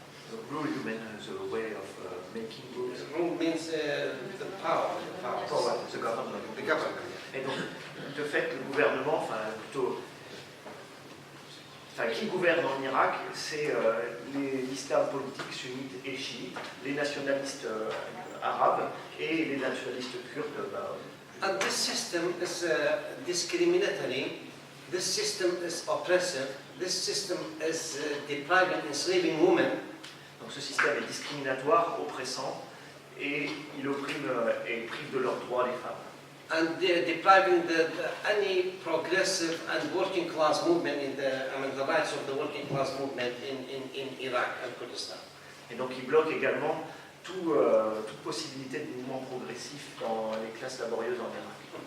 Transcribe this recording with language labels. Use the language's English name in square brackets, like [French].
[English] The rule, you mean the way of making rules? rule means the power. Power, the government. The government. [French] Et donc, de fait, le gouvernement, qui gouverne en Irak, c'est l'islam politique sunnite et chiite, les nationalistes arabes et les nationalistes kurdes. [English] And this system is discriminatory, this system is oppressive, this system is depriving, enslaving women. [French] Donc ce système est discriminatoire, oppressant, et il opprime et prive de leurs droits les femmes. [English] And depriving any progressive and working class movement the rights of the working class movement in Iraq and Kurdistan. [French] Et donc il bloque également toute possibilité de mouvement progressif dans les classes laborieuses en Irak.